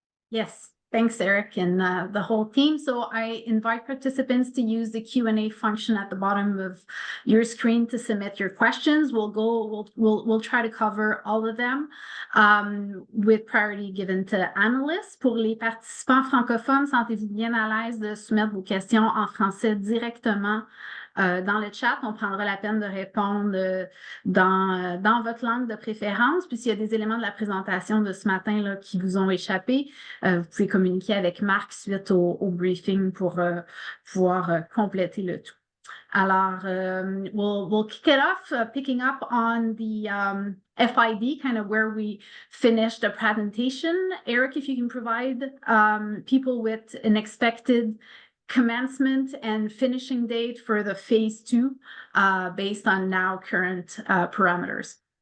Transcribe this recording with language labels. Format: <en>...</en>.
<en>Yes, thanks, Eric, and the whole team. So I invite participants to use the Q&A function at the bottom of your screen to submit your questions. We'll try to cover all of them with priority given to analysts.</en> <fr>Pour les participants francophones, sentez-vous bien à l'aise de soumettre vos questions en français directement dans le chat. On prendra la peine de répondre dans votre langue de préférence. Puis s'il y a des éléments de la présentation de ce matin là, qui vous ont échappé, vous pouvez communiquer avec Marc suite au briefing pour pouvoir compléter le tout. Alors,</fr> <en>we'll kick it off, picking up on the FID, kind of where we finished the presentation. Eric, if you can provide people with an expected commencement and finishing date for the phase 2 based on now current parameters.</en>